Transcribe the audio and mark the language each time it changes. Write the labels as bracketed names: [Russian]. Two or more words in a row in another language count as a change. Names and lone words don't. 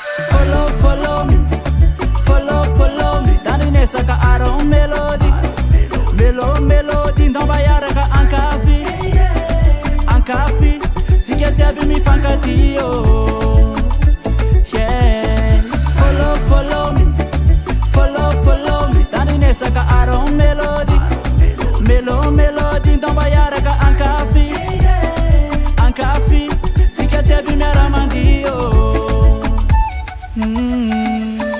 [English] Follow, follow me. Follow, follow me. [Malagasy] Tandrinesaka Aron Melody. Melo, Melody. Ndao mba hiaraka ankafy. Ankafy. Tsika jiaby mifankatia, oh. Yeah. [English] Follow, follow me. Follow, follow me. [Malagasy] Tandrinesaka Aron Melody. Melo, Melody. Ndao mba hiaraka ankafy. Ankafy, tsika jiaby miara-mandihy, oh. Mm.